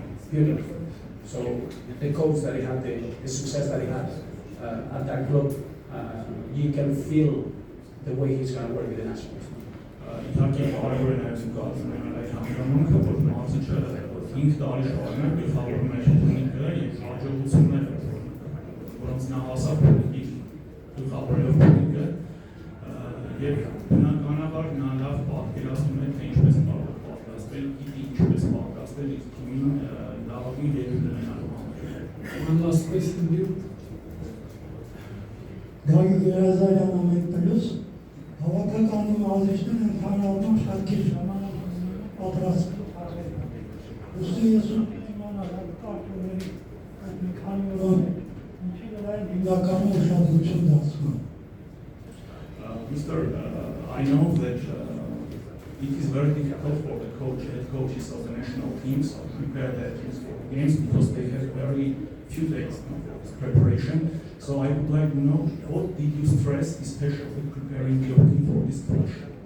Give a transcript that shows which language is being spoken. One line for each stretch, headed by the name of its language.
English: Punic. So the coach that he had, the success that he had at that club, you can feel the way he's going to work with the national team.
Armenian: Իհարկե կարևոր է նաև զգացում այդ հանգամանքը, որ մարզիչը 5 տարի շարունակ գլխավորում է փունիկը եւ հաջողությունները, որոնց նա հասավ փունիկի գլխավորելով փունիկը, եւ բնականաբար նա լավ պատկերացնում է, թե ինչպես կարող է պատրաստվել, գիտի ինչպես պատրաստվել իր թիմին լավագույն ելույթ ունենալու համար։
English: One last question, you.
Armenian: Դրագի Գերազարյան ամեն պլյուս հավաքականի մարզիչներն ընդհանրապես շատ քիչ ժամանակ պատրաստվում են։ Ուստի ես իմանալ կարգուների այդ մի քանի օրը ինչի վրա հիմնականում ուշադրություն դարձնում։
English: Mr. I know that it is very difficult for the head coaches of the national teams to prepare their teams for the games because they have very few days for preparation. So I would like to know, what did you stress, especially preparing your team for this clash?